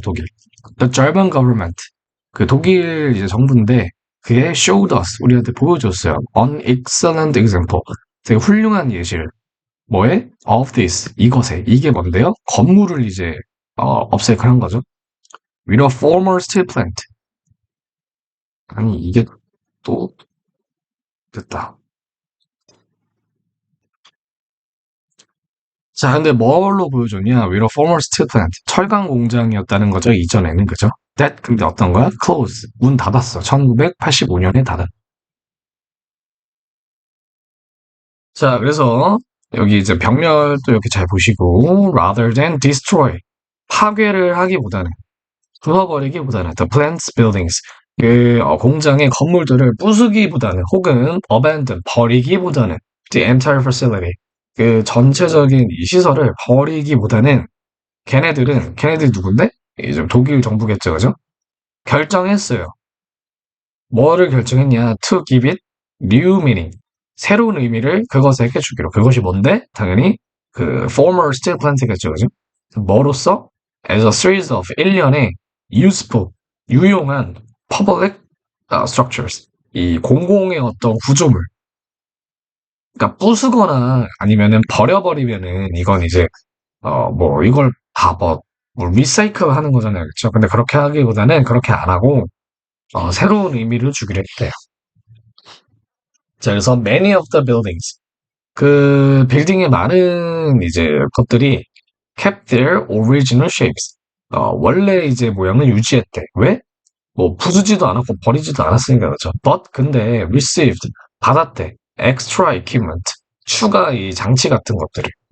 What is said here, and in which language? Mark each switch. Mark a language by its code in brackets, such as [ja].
[en] 독일. The German government. [ko] 그 독일 이제 정부인데 그게 [en] showed us [ko] 우리한테 보여줬어요. [en] An excellent example. [ko] 되게 훌륭한 예시를. 뭐에? [en] Of this. [ko] 이것에. 이게 뭔데요? 건물을 이제 업사이클한 거죠. [en] With a former steel plant. [ko] 아니 이게 또 됐다. 자, 근데 뭘로 보여줬냐? [en] With a former steel plant. [ko] 철강 공장이었다는 거죠. 이전에는 그죠? That 근데 어떤 거야? Close. 문 닫았어. 1985년에 닫았. 자, 그래서 여기 이제 병렬도 이렇게 잘 보시고 [en] rather than destroy. [ko] 파괴를 하기보다는 부숴버리기보다는 [en] the plants buildings. [ko] 공장의 건물들을 부수기보다는 혹은 abandon 버리기보다는 [en] the entire facility. [ko] 그 전체적인 이 시설을 버리기보다는 걔네들이 누군데? 이제 독일 정부겠죠, 그죠? 결정했어요. 뭐를 결정했냐? [en] To give it new meaning. [ko] 새로운 의미를 그것에게 주기로. 그것이 뭔데? 당연히 그 [en] former steel plant [ko] 겠죠, 그죠? 뭐로써? [en] As a series of [ko] 1년의 [en] useful, [ko] 유용한 [en] public structures. [ko] 이 공공의 어떤 구조물. 그러니까 부수거나 아니면은 버려버리면은 이건 이제 이걸 다 뭐 리사이클 하는 거잖아요. 그렇죠? 근데 그렇게 하기보다는 그렇게 안 하고 새로운 의미를 주기로 했대요. 자, 그래서 [en] many of the buildings. [ko] 그 빌딩의 많은 이제 것들이 [en] kept their original shapes. [ko] 원래 이제 모양을 유지했대. 왜? 뭐 부수지도 않았고 버리지도 않았으니까 그렇죠. But 근데 received 받았대. [en] extra equipment [ko] 추가 이 장치 같은 것들을.